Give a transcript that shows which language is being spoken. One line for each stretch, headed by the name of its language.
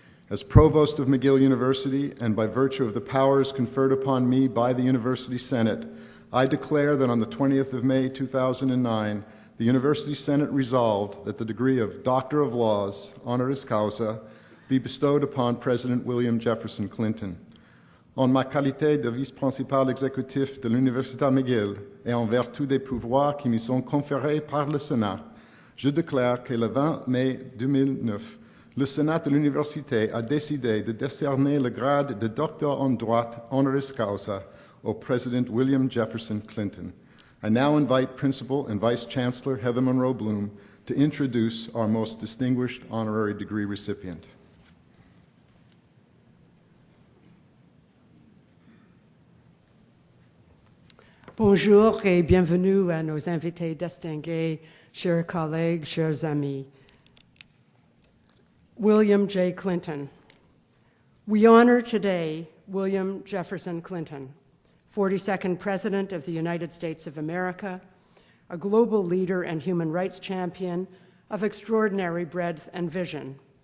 English: As Provost of McGill University, and by virtue of the powers conferred upon me by the University Senate, I declare that on the 20th of May, 2009, the University Senate resolved that the degree of Doctor of Laws, honoris causa, be bestowed upon President William Jefferson Clinton.
French: En ma qualité de vice-principal exécutif de l'Université McGill et en vertu des pouvoirs qui me sont conférés par le Sénat, je déclare que le 20 mai 2009, le Sénat de l'Université a décidé de décerner le grade de docteur en droit honoris causa au President William Jefferson Clinton.
English: I now invite Principal and Vice Chancellor Heather Monroe Bloom to introduce our most distinguished honorary degree recipient.
French: Bonjour et bienvenue à nos invités distingués, chers collègues, chers amis.
English: William J. Clinton. We honor today William Jefferson Clinton, 42nd President of the United States of America, a global leader and human rights champion of extraordinary breadth and vision.